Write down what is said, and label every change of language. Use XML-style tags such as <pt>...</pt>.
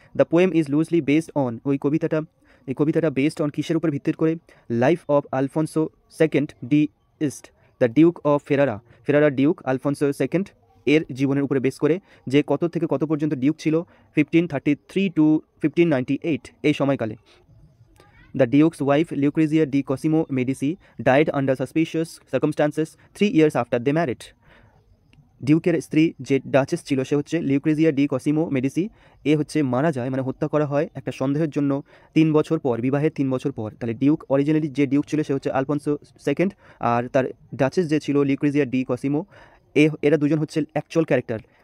<en>the poem is loosely based on,</en> <bn>এই কবিতাটা based on কিসের উপর ভিত্তি করে? Life of Alphonso second D east, the Duke of ফেরারা Duke Alphonso second এর জীবনের উপরে বেস করে, যে কত থেকে কত পর্যন্ত ডিউক ছিল? 1533 টু 1598 এই সময়কালে।</bn> <en>The Duke's wife, Lucrezia di Cosimo Medici, died under suspicious circumstances 3 years after they married.</en> <bn>ডিউকের স্ত্রী যে ডাচেস ছিল, সে হচ্ছে লিউক্রেজিয়া ডি কসিমো মেডিসি। এ হচ্ছে মারা যায়, মানে হত্যা করা হয় একটা সন্দেহের জন্য 3 বছর পর, বিবাহের 3 বছর পর। তাহলে ডিউক অরিজিনালি যে ডিউক ছিল সে হচ্ছে আলফোনসো সেকেন্ড, আর তার ডাচেস যে ছিল লিউক্রেজিয়া ডি কসিমো, এরা দুজন হচ্ছে অ্যাকচুয়াল ক্যারেক্টার।</bn>